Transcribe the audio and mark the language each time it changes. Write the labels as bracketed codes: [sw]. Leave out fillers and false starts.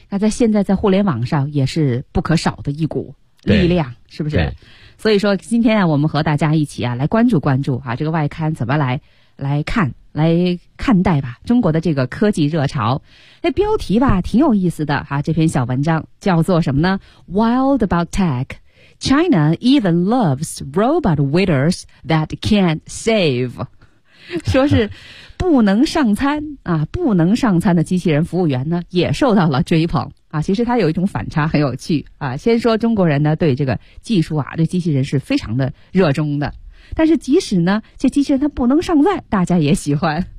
[zh] 那在现在在互联网上也是不可少的一股力量，是不是？所以说今天啊，我们和大家一起啊来关注关注啊，这个外刊怎么来看待吧，中国的这个科技热潮。那标题吧挺有意思的啊，这篇小文章叫做什么呢？ [en] Wild about tech, China even loves robot waiters that can't save. [zh] 说是不能上餐啊，不能上餐的机器人服务员呢也受到了追捧。啊，其实它有一种反差很有趣啊。先说中国人呢对这个技术啊，对机器人是非常的热衷的，但是即使呢这机器人它不能上菜，大家也喜欢。